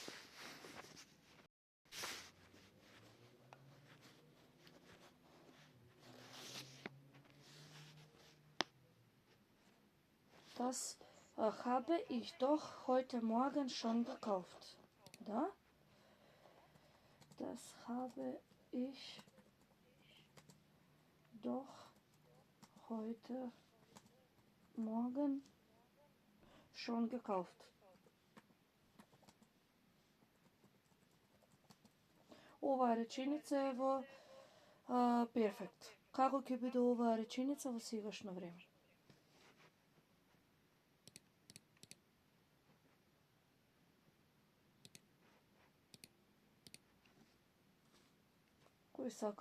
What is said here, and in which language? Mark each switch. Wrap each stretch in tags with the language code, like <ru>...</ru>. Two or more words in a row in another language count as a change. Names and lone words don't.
<de>Das habe ich doch heute Morgen schon gekauft. Da? Das habe ich doch heute Morgen schon gekauft.</de> <mk>Оваа реченица е во перфект. Како ќе биде оваа реченица во сегашно време? Кој сака?</mk>